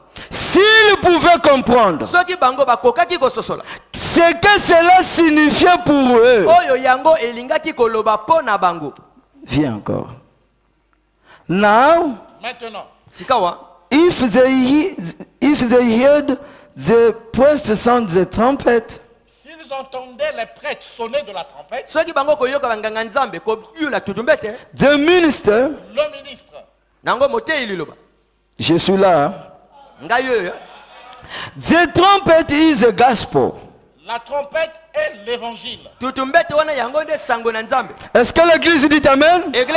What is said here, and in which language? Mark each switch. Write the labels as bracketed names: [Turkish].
[French] S'ils pouvaient comprendre ce que cela signifiait pour eux. Viens encore. [English] Now, [French] maintenant, [English] if they heard the first sound the trumpet, [French] s'ils entendaient les prêtres sonner de la trompette, [English] the minister, [French] le ministre, je suis là. [English] The trumpet is the gospel. [French] la trompette est l'évangile. Est-ce que l'église dit amen?